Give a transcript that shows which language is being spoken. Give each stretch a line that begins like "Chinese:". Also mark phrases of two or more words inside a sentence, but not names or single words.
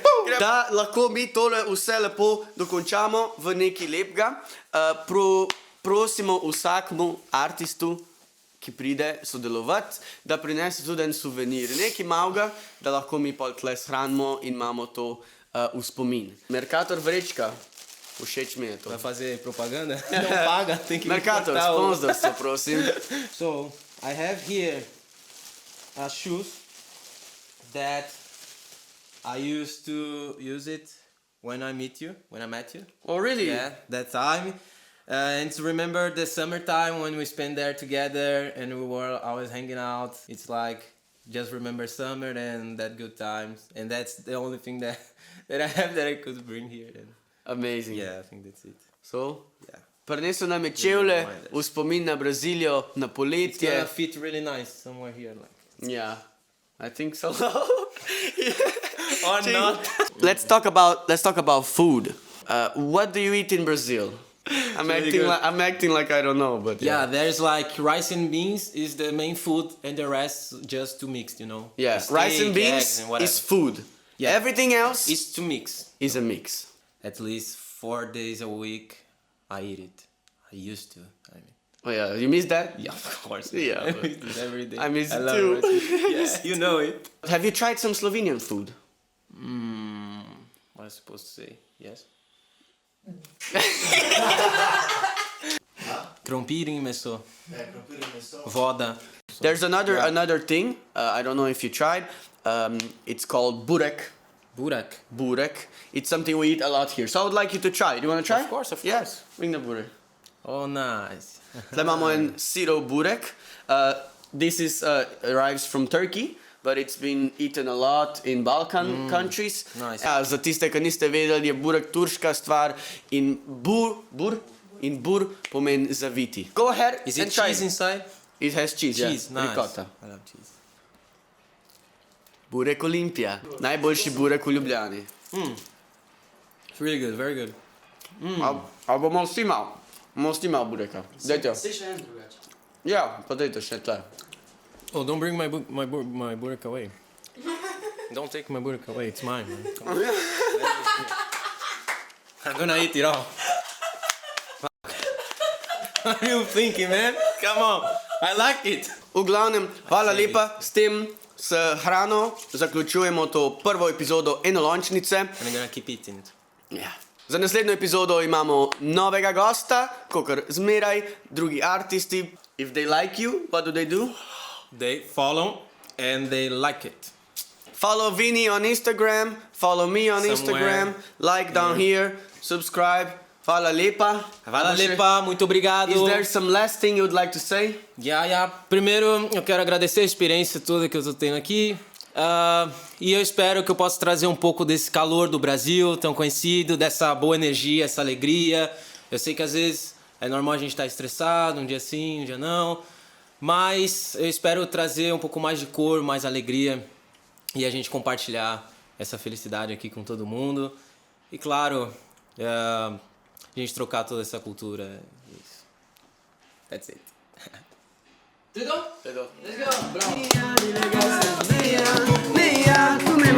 Slovenian: Da lahko mi tole vse lepo dokončamo v nekaj lepega, prosimo vsakmu artistu, ki pride sodelovati, da prinese tudi en suvenir, nekaj malega, da lahko mi pol tle shranimo in imamo to v spomin. Mercator vrečka, všeč mi je to.
Portuguese: Vai fazer propaganda? Não paga, tem que Mercator, cortar o-
Slovenian: sponsorstvo, prosim.
English: So, I have here shoes that I used to use it when I met you. Oh, really? Yeah, that time. And to remember the summertime when we spent there together and we were always hanging out. It's like, just remember summer and that good times. And that's the only thing that I have that I could bring here. And Amazing. yeah, I think that's it. So, Yeah.
Slovenian: prinesel nam je čevlje v spomin na Brazilijo, na
English: It's
Slovenian: poletje.
English: gonna fit really nice somewhere here. Yeah, I think so. Or not. Let's talk about food. What do you eat in Brazil? I'm acting like I don't know, but Yeah, there's like rice and beans is the main food and the rest just to mix, Yeah, Steak, rice and eggs, beans and whatever. is food. Yeah. Everything else It's to mix. is a mix. At least 4 days a week I eat it. I used to. Oh yeah, you miss that? Yeah, of course. Yeah, I but miss it every day. I miss it love too. it. Yeah, you know it. Have you tried some Slovenian food? What am I supposed to say? Yes.
Slovenian: Krompiring meso. Voda.
English: There's another thing. I don't know if you tried. It's called burek. Burek. Burek. It's something we eat a lot here. So I would like you to try. Do you want to try? Of course. Yes. Bring the burek. Oh, nice.
Slovenian: Tle imamo en siro burek.
English: This arrives from Turkey, but it's been eaten a lot in Balkan countries. Nice.
Slovenian: Ja, za tiste, ki niste vedeli, je burek turška stvar in bur pomeni zaviti.
English: Go ahead Is and it try. cheese inside? It has cheese, Cheese, yeah. nice. Ricotta. I love cheese. Burek Olimpija.
Slovenian: Najboljši burek v Ljubljani.
English: It's really good, very good.
Slovenian: Ali bomo vsi malo? Bomo vsi malo bureka. Dajte. Ja, pa dajte še tle.
English: Oh, don't bring my burek away. Don't take my burek away, it's mine, man. Come on. I'm gonna eat it all. What are you thinking, man? Come on. I like it.
Slovenian: V glavnem, hvala lepa, s tem s hrano zaključujemo to prvo epizodo Enolončnice.
English: And I'm gonna keep eating it.
Slovenian: Ja. Za naslednjo epizodo imamo novega gosta, kakor zmeraj, drugi artisti.
English: If they like you, what do they do? They follow and they like it. Follow Vini on Instagram, follow me on Instagram, like down here, subscribe.
Slovenian: Hvala lepa. Hvala lepa,
Portuguese: muito obrigado.
English: Is there some last thing you would like to say? Yeah.
Portuguese: Primeiro, eu quero agradecer a experiência toda que eu tô tendo aqui. E eu espero que eu possa trazer um pouco desse calor do Brasil, tão conhecido, dessa boa energia, essa alegria. Eu sei que às vezes É normal a gente estar estressado, um dia sim, um dia não. Mas eu espero trazer um pouco mais de cor, mais alegria e a gente compartilhar essa felicidade aqui com todo mundo. E claro, a gente trocar toda essa cultura. Isso.
English: That's it.
Portuguese: Tudo? Tudo.
English: Let's go. Bravo. Mía,